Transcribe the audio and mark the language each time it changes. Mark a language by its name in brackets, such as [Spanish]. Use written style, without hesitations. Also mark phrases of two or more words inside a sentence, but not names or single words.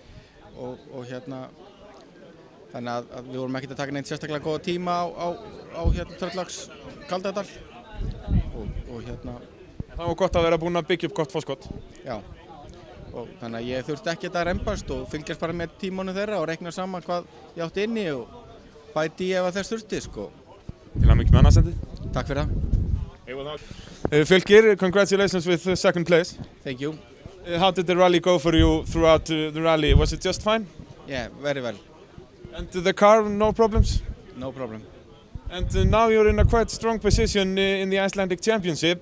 [Icelandic] og þannig að við vorum ekkert að taka neitt sérstaklega góða tíma á Tröllags Kaldadal og Það var gott að vera búin að byggja upp gott fórskot. Já, og þannig að ég þurfti ekkert að rembast og fylgjast bara með tímanu þeirra og reikna saman hvað ég átti inni og bæti ef að þess þurfti sko. Til að mikið með annarsæti. Takk fyrir það. Fylkir, [English] congratulations with second place. Thank you. How did the rally go for you throughout the rally? Was it just fine? Yeah, very well. And the car, no problems? No problem. And now you're in a quite strong position in the Icelandic Championship.